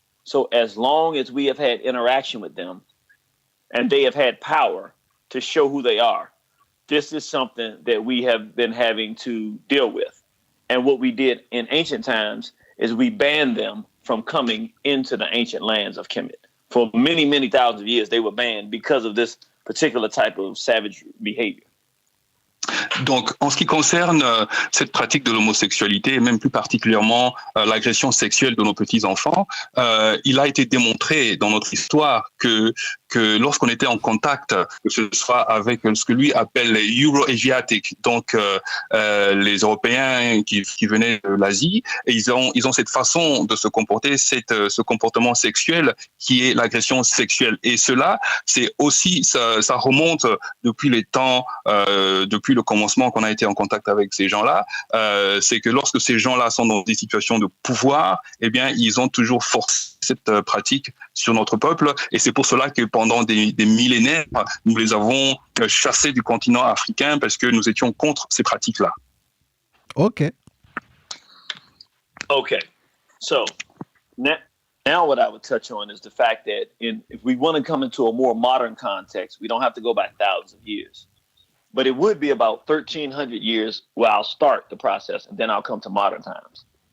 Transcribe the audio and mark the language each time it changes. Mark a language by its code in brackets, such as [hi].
[en] So as long as we have had interaction with them and they have had power to show who they are, this is something that we have been having to deal with. And what we did in ancient times is we banned them from coming into the ancient lands of Kemet. For many, many thousands of years, they were banned because of this particular type of savage behavior. [fr] Donc, en ce qui concerne cette pratique de l'homosexualité, et même plus particulièrement l'agression sexuelle de nos petits-enfants, il a été démontré dans notre histoire que lorsqu'on était en contact, que ce soit avec ce que lui appelle les Euro-Asiatiques, donc les Européens qui venaient de l'Asie, et ils ont cette façon de se comporter, ce comportement sexuel qui est l'agression sexuelle. Et cela, c'est aussi, ça remonte depuis les temps, depuis le commencement qu'on a été en contact avec ces gens-là, c'est que lorsque ces gens-là sont dans des situations de pouvoir, eh bien, ils ont toujours forcé cette pratique sur notre peuple, et c'est pour cela que pendant des millénaires, nous les avons chassés du continent africain parce que nous étions contre ces pratiques-là. Okay. [en] So now what I would touch on is the fact that if we want to come into a more modern context, we don't have to go back thousands of years. But it would be about 1,300 years where I'll start the process, and then I'll come to modern times.